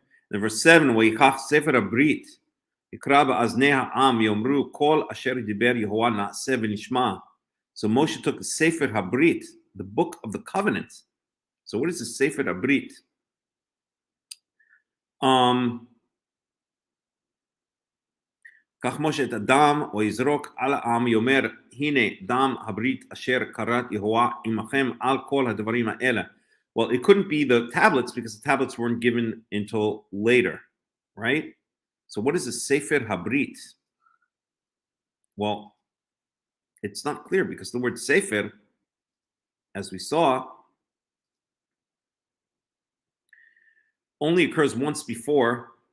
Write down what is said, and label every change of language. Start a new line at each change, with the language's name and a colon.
English: And verse 7,
Hebrew: ויקח ספר הברית, יקרא באזני העם, יאמרו כל אשר דיבר יהוה נעשה ונשמע.
English: So Moshe took the Sefer HaBrit, the book of the covenant. So what is the Sefer HaBrit?
Hebrew: קח משה את הדם, ויזרוק על העם, יאמר, הנה דם הברית אשר כרת יהוה עמכם על כל הדברים האלה.
English: Well, it couldn't be the tablets because the tablets weren't given until later, right? So what is the Sefer HaBrit? Well, it's not clear because the word Sefer, as we saw, only occurs once before.